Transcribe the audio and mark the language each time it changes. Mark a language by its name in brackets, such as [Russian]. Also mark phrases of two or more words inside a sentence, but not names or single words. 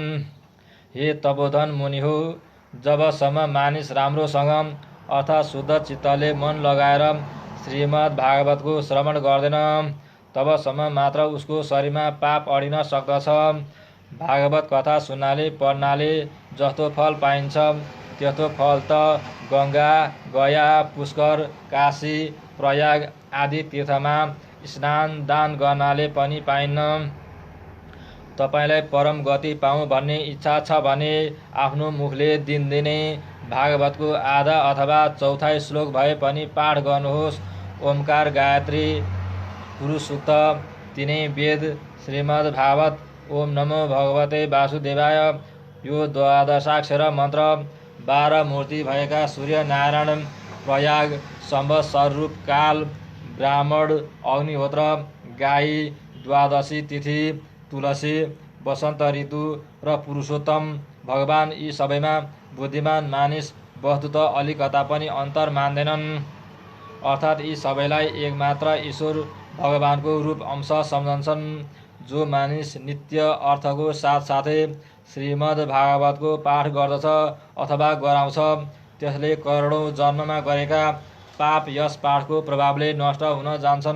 [Nepali] हे तपोधन मुनि हो, जबसम्म मानिस राम्रोसँग अर्थात् शुद्ध चित्तले मन लगाएर श्रीमद् भागवतको श्रवण गर्दैन तबसम्म मात्र उसको शरीरमा पाप अडिन सक्दछ। भागवत कथा सुन्नाले पढ्नाले जस्तो फल पाइन्छ त्यस्तो फल त गङ्गा, गया, पुष्कर, काशी, प्रयाग आदि तीर्थमा स्नान दान गर्नाले पनि पाइन्न। तपाईलाई परम गति पाऊँ भन्ने इच्छा छ भने आफ्नो मुखले दिनदिनै भागवतको आधा अथवा चौथाइ श्लोक भए पनि पाठ गर्नुहोस्। ओमकार, गायत्री, पुरुष सूक्त, तीनै वेद, श्रीमद् भागवत, [Sanskrit] ओम नमो भगवते वासुदेवाय [Nepali] यो 12 मन्त्र 12 मूर्ति भएका सूर्य नारायण, प्रयाग, संवत्सर रूप काल, ब्राह्मण, अग्निहोत्र, गाई, द्वादशी तिथि, तुलसी, वसन्त ऋतु र पुरुषोत्तम भगवान यी सबैमा बुद्धिमान मानिस वस्तुत अलिकता पनि अन्तर मान्दैनन्। अर्थात् यी सबैलाई एकमात्र ईश्वर भगवानको रूप अंश सम्झन्छन्। जो मानिस नित्य अर्थको साथसाथै श्रीमद् भागवतको पाठ गर्दछ अथवा गराउँछ त्यसले करोडौँ जन्ममा गरेका पाप यस पाठको प्रभावले नष्ट हुन जान्छन्।